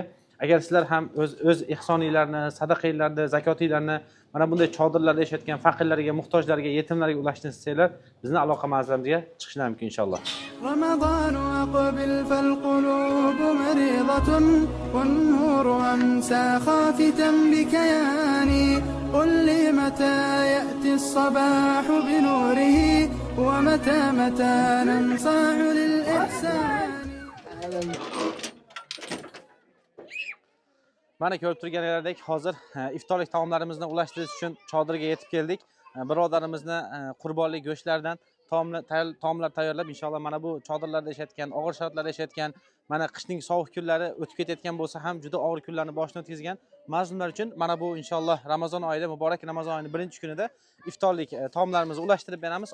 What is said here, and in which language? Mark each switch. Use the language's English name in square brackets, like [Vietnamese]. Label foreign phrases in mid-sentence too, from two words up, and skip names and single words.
[Uzbek] Agar sizlar ham o'z ihsoninglarni, sadaqanglarni, zakotinglarni mana bunday chodirlarda yashayotgan faqirlarga, muhtojlarga, yetimlarga ulashtirishni istasanglar, bizni aloqa manzilimizga chiqishlar mumkin inshaalloh. [Arabic] رمضان أقبل فالقلوب مريضة والنور أمسى خافتا بكياني. قل لي متى يأتي الصباح بنوره ومتى ننصاع للإحسان. [Uzbek] Mana ko'rib turganlaridek hozir iftorlik taomlarimizni ulashtirish uchun chodirga yetib keldik. Birodarimizni qurbonlik go'shtlaridan taomlar tayyorlab inshaalloh mana bu chodirlarda yashayotgan, og'ir sharoitlarda yashayotgan, mana qishning sovuq kunlari o'tib ketayotgan bo'lsa ham juda og'ir kunlarni boshidan o'tkazgan mazlumlar uchun mana bu inshaalloh Ramazon oyida, muborak Ramazon oyining birinchi kunida iftorlik taomlarimizni ulashtirib beramiz.